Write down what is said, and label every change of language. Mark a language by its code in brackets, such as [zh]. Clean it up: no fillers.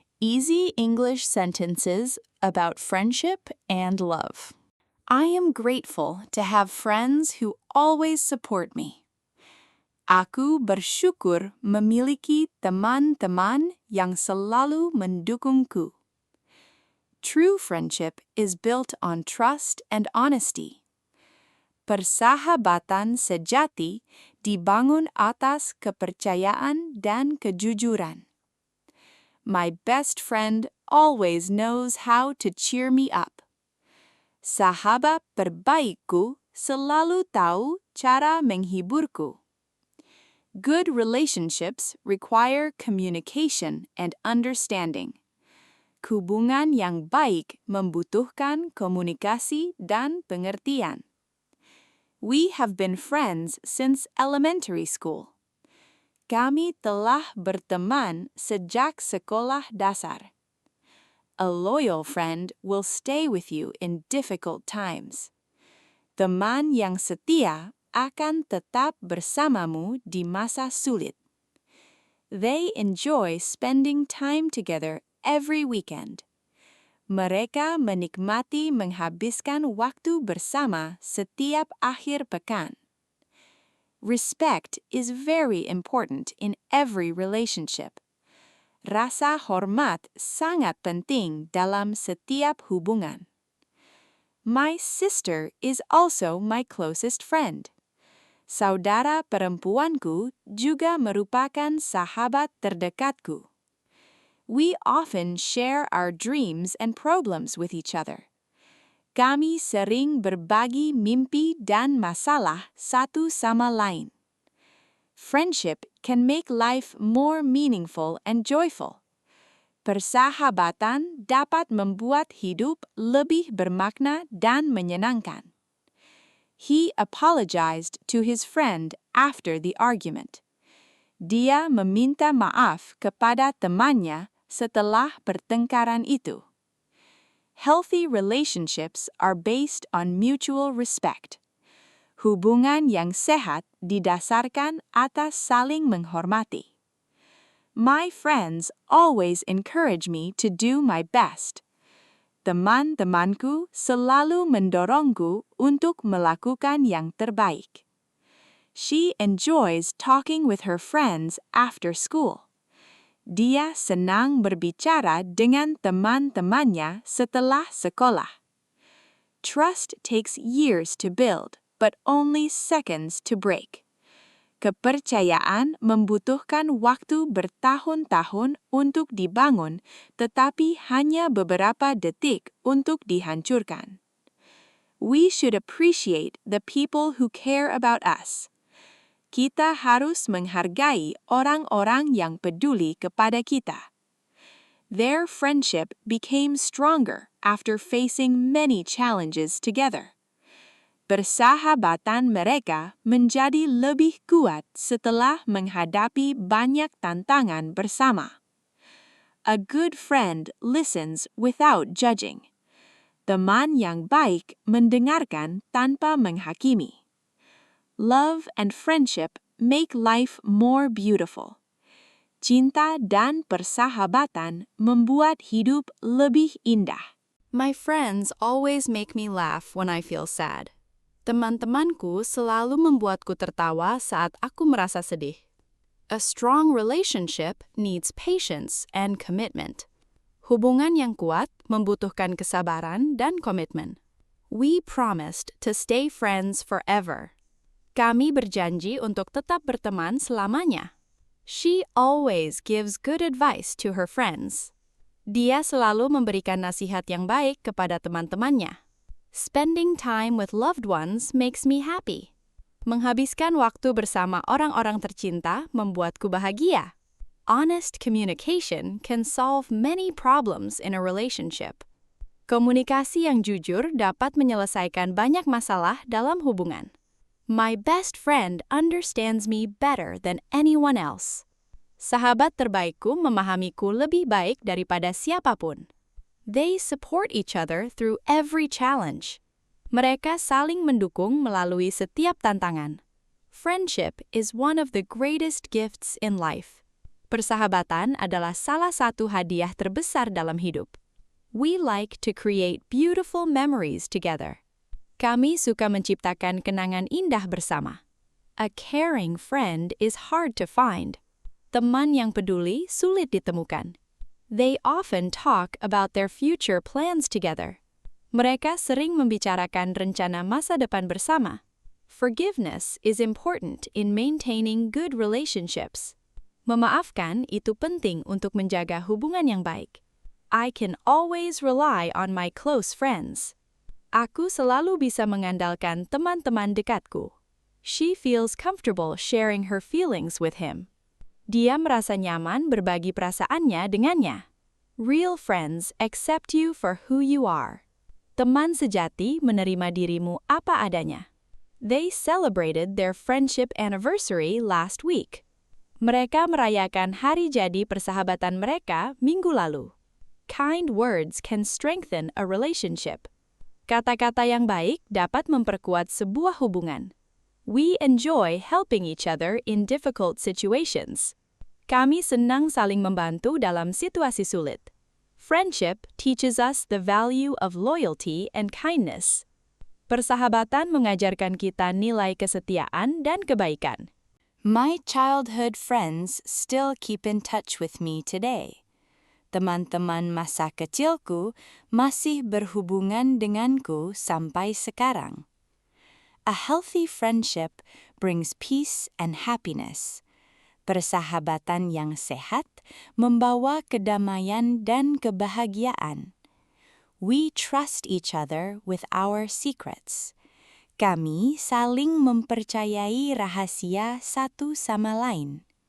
[en] Easy English sentences about friendship and love. I am grateful to have friends who always support me. [id] Aku bersyukur memiliki teman-teman yang selalu mendukungku. [en] True friendship is built on trust and honesty. [id] Persahabatan sejati dibangun atas kepercayaan dan kejujuran. [en] My best friend always knows how to cheer me up. [id] Sahabat terbaikku selalu tahu cara menghiburku. [en] Good relationships require communication and understanding. [id] Hubungan yang baik membutuhkan komunikasi dan pengertian. [en] We have been friends since elementary school. [id] Kami telah berteman sejak sekolah dasar. [en] A loyal friend will stay with you in difficult times. [id] Teman yang setia akan tetap bersamamu di masa sulit. [en] They enjoy spending time together every weekend. [id] Mereka menikmati menghabiskan waktu bersama setiap akhir pekan. [en] Respect is very important in every relationship. [id] Rasa hormat sangat penting dalam setiap hubungan. [en] My sister is also my closest friend. [id] Saudara perempuanku juga merupakan sahabat terdekatku. [en] We often share our dreams and problems with each other. [id] Kami sering berbagi mimpi dan masalah satu sama lain. [en] Friendship can make life more meaningful and joyful. [id] Persahabatan dapat membuat hidup lebih bermakna dan menyenangkan. [en] He apologized to his friend after the argument. [id] Dia meminta maaf kepada temannya setelah pertengkaran itu. [en] Healthy relationships are based on mutual respect. [id] Hubungan yang sehat didasarkan atas saling menghormati. [en] My friends always encourage me to do my best. [id] Teman-temanku selalu mendorongku untuk melakukan yang terbaik. [en] She enjoys talking with her friends after school. [id] Dia senang berbicara dengan teman-temannya setelah sekolah. [en] Trust takes years to build, but only seconds to break. [id] Kepercayaan membutuhkan waktu bertahun-tahun untuk dibangun, tetapi hanya beberapa detik untuk dihancurkan. [en] We should appreciate the people who care about us. [id] Kita harus menghargai orang-orang yang peduli kepada kita. [en] Their friendship became stronger after facing many challenges together. [id] Persahabatan mereka menjadi lebih kuat setelah menghadapi banyak tantangan bersama. [en] A good friend listens without judging. [id] Teman yang baik mendengarkan tanpa menghakimi. [en] Love and friendship make life more beautiful. [id] Cinta dan persahabatan membuat hidup lebih indah. [en] My friends always make me laugh when I feel sad. [id] Teman-temanku selalu membuatku tertawa saat aku merasa sedih. [en] A strong relationship needs patience and commitment. [id] Hubungan yang kuat membutuhkan kesabaran dan komitmen. [en] We promised to stay friends forever. [id] Kami berjanji untuk tetap berteman selamanya. [en] She always gives good advice to her friends. [id] Dia selalu memberikan nasihat yang baik kepada teman-temannya. [en] Spending time with loved ones makes me happy. [id] Menghabiskan waktu bersama orang-orang tercinta membuatku bahagia. [en] Honest communication can solve many problems in a relationship. [id] Komunikasi yang jujur dapat menyelesaikan banyak masalah dalam hubungan. [en] My best friend understands me better than anyone else. [id] Sahabat terbaikku memahamiku lebih baik daripada siapapun. [en] They support each other through every challenge. [id] Mereka saling mendukung melalui setiap tantangan. [en] Friendship is one of the greatest gifts in life. [id] Persahabatan adalah salah satu hadiah terbesar dalam hidup. [en] We like to create beautiful memories together. [id] Kami suka menciptakan kenangan indah bersama. [en] A caring friend is hard to find. [id] Teman yang peduli sulit ditemukan. [en] They often talk about their future plans together. [id] Mereka sering membicarakan rencana masa depan bersama. [en] Forgiveness is important in maintaining good relationships. [id] Memaafkan itu penting untuk menjaga hubungan yang baik. [en] I can always rely on my close friends. [id] Aku selalu bisa mengandalkan teman-teman dekatku. [en] She feels comfortable sharing her feelings with him. [id] Dia merasa nyaman berbagi perasaannya dengannya. [en] Real friends accept you for who you are. [id] Teman sejati menerima dirimu apa adanya. [en] They celebrated their friendship anniversary last week. [id] Mereka merayakan hari jadi persahabatan mereka minggu lalu. [en] Kind words can strengthen a relationship. [id] Kata-kata yang baik dapat memperkuat sebuah hubungan. [en] We enjoy helping each other in difficult situations. [id] Kami senang saling membantu dalam situasi sulit. [en] Friendship teaches us the value of loyalty and kindness. [id] Persahabatan mengajarkan kita nilai kesetiaan dan kebaikan. [en] My childhood friends still keep in touch with me today. [id] Teman-teman masa kecilku masih berhubungan denganku sampai sekarang. [en] A healthy friendship brings peace and happiness. [id] Persahabatan yang sehat membawa kedamaian dan kebahagiaan. [en] We trust each other with our secrets. [id] Kami saling mempercayai rahasia satu sama lain.